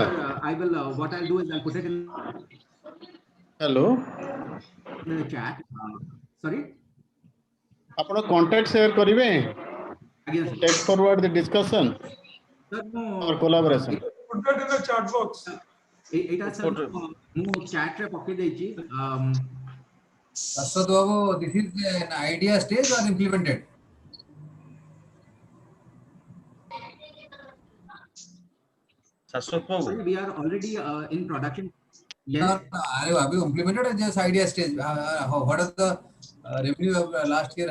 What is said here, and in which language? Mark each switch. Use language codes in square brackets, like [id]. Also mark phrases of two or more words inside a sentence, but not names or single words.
[en] I will. What I'll do is I'll put it in. Hello. The chat. Sorry. [or] अपना [en] contact share [or] करिवे. [en] Again. Take forward the discussion. Our collaboration. Put that in the chat box. [or] ଏଇଟା sir ମୁଁ chat ରେ ପକେଇ ଦେଇଛି. [en] Ashwat Babu, this is an idea stage or implemented? Ashwat Babu, Sorry, we are already in production. Yes. No, have you implemented or just idea stage? What is the revenue of last year?